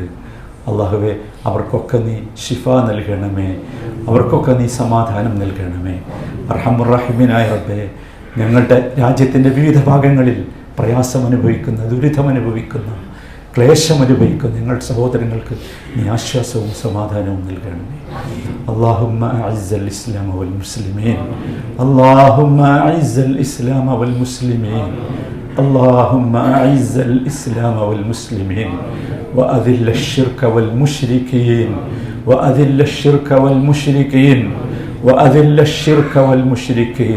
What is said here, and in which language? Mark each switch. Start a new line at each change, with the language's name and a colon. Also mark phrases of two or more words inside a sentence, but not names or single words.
Malayalam: അള്ളാഹുവേ, അവർക്കൊക്കെ നീ ശിഫ നൽകണമേ, അവർക്കൊക്കെ നീ സമാധാനം നൽകണമേ. റഹ്മുറഹിമീനായ റബ്ബേ, ഞങ്ങളുടെ രാജ്യത്തിൻ്റെ വിവിധ ഭാഗങ്ങളിൽ പ്രയാസമനുഭവിക്കുന്ന, ദുരിതമനുഭവിക്കുന്ന, ക്ലേശമനുഭവിക്കുന്ന ഞങ്ങളുടെ സഹോദരങ്ങൾക്ക് നീ ആശ്വാസവും സമാധാനവും നൽകണമേ.
Arabic: اللهم أعز الإسلام والمسلمين، اللهم أعز الإسلام والمسلمين، اللهم أعز الإسلام والمسلمين، وأذل الشرك والمشركين، وأذل الشرك والمشركين، وأذل الشرك والمشركين.